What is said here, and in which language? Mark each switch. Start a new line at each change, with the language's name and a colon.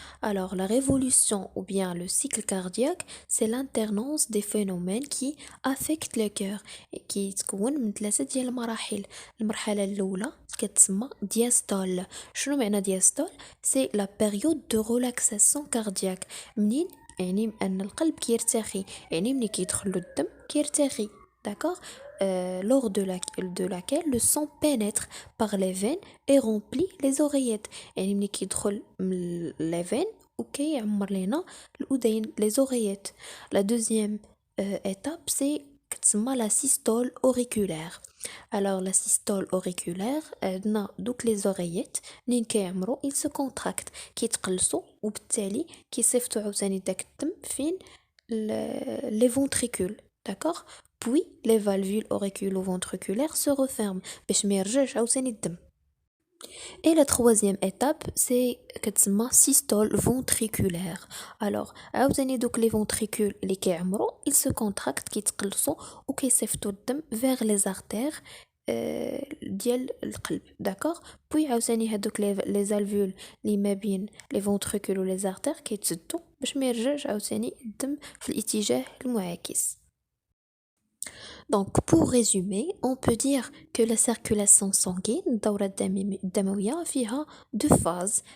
French: Alors, la révolution ou bien le cycle cardiaque, c'est l'alternance des phénomènes qui affectent le cœur.
Arabic: كيتكون من ثلاثة ديال المراحل. المرحلة الأولى كتسمى diastole. شنو معنى
French: diastole؟ c'est la période de relaxation cardiaque.
Arabic: منين يعني أن القلب كيرتخي، يعني ملي كيدخلو الدم كيرتخي.
French: d'accord lors de laquelle le sang pénètre par les veines et remplit les oreillettes.
Arabic: يعني ملي كيدخل من
French: les veines
Arabic: وكيعمر لينا الأذين
French: les oreillettes. La deuxième étape c'est
Arabic: كتسمى
French: la systole auriculaire. Alors la systole auriculaire
Arabic: عندنا دوك
French: les oreillettes
Arabic: منين كيعمرو
French: ils se contractent
Arabic: كيتقلصوا وبالتالي كيصيفطوا عاوتاني داك الدم فين
French: les ventricules. d'accord puis les valvules auriculo-ventriculaires se referment
Arabic: باش ما يرجعش عاوتاني الدم.
French: Et la troisième étape, c'est
Arabic: كتسمى
French: systole ventriculaire. Alors,
Arabic: عاوتاني دوك
French: les ventricules
Arabic: اللي كيعمروا,
French: ils se contractent
Arabic: كيتقلصوا وكيصيفطوا الدم
French: vers les artères
Arabic: ديال القلب,
French: d'accord.
Arabic: puis عاوتاني هادوك
French: les alvéoles
Arabic: اللي ما بين
French: les ventricules
Arabic: و
French: les artères
Arabic: كيتسدوا باش ما يرجعش عاوتاني الدم في الاتجاه المعاكس.
French: Donc, pour résumer, on peut dire que la circulation sanguine,
Arabic: الدورة الدموية فيها
French: deux phases.